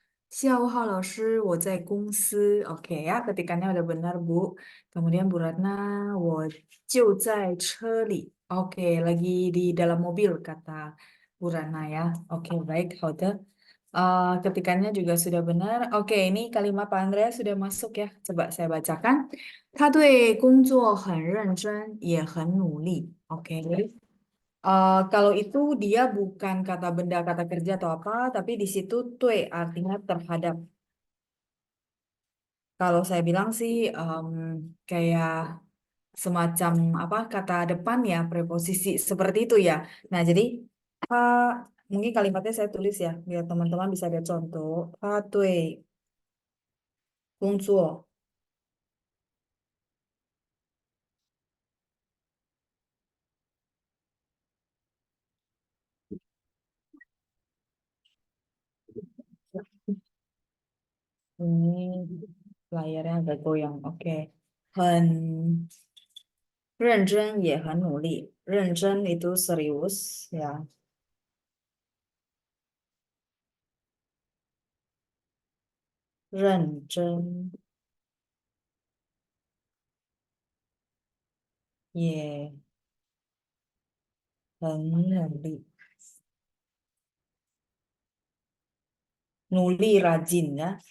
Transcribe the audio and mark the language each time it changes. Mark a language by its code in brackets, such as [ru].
[zh] 下午好，老师，我在公司. [id] Oke ya, ketikannya udah benar, Bu. Kemudian Bu Ratna, [zh] 我就在车里. [id] Oke, lagi di dalam mobil, kata Bu Ratna ya. Oke, baik, 好的.Ketikannya juga sudah benar. Oke, ini kalimat Pak Andrea sudah masuk ya. Coba saya bacakan. [zh] 他对工作很认真，也很努力. [id] Oke, kalau itu dia bukan kata benda, kata kerja atau apa, tapi di situ tue artinya terhadap. Kalau saya bilang sih kayak semacam apa kata depan ya, preposisi seperti itu ya. Nah, jadi uh, mungkin kalimatnya saya tulis ya, biar teman-teman bisa ada contoh. [zh] 他对工作 [id] Ini layarnya agak goyang. Oke. [zh] 很认真也很努力。认真 [id] itu serius ya. [zh] 认真也很努力。努力 [id] rajin ya.